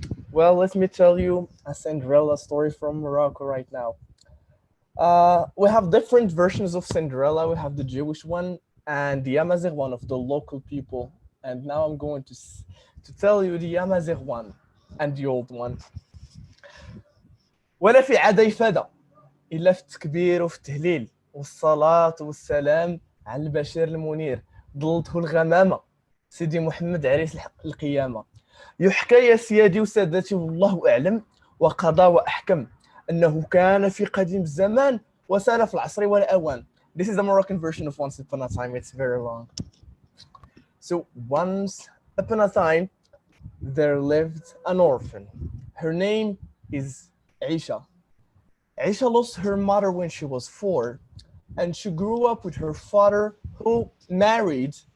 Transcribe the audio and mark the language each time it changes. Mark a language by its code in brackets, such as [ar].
[en] Well, let me tell you a Cinderella story from Morocco right now. We have different versions of Cinderella. We have the Jewish one and the Amazigh one of the local people. And now I'm going to tell you the Amazigh one and the old one. [ar] ولا في عدا يفدا إلا في التكبير وفي التهليل والصلاة والسلام على البشير المنير ضلته الغمامة سيدي محمد عريس القيامة. يحكى يا سيادي وسادتي والله أعلم وقضى وأحكم أنه كان في قديم الزمان وسال في العصر والأوان. [en] This is the Moroccan version of Once Upon a Time. It's very long. So once upon a time, there lived an orphan. Her name is Aisha. Aisha lost her mother when she was 4, and she grew up with her father, who married.